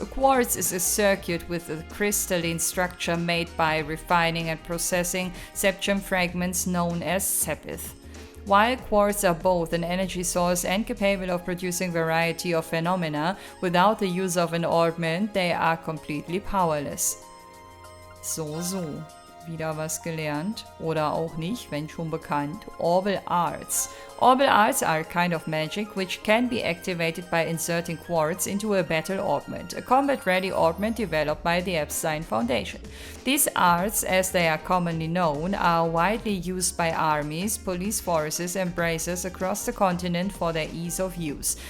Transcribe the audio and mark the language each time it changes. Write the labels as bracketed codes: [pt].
[en] A quartz is a circuit with a crystalline structure made by refining and processing septium fragments known as sepith. While quartz are both an energy source and capable of producing a variety of phenomena, without the use of an augment, they are completely powerless. [de] So. Wieder was gelernt. Oder auch nicht, wenn schon bekannt. [en] Orbital arts. Orbital arts are a kind of magic which can be activated by inserting quartz into a battle augment, a combat-ready augment developed by the Epstein Foundation. These arts, as they are commonly known, are widely used by armies, police forces, and bracers across the continent for their ease of use.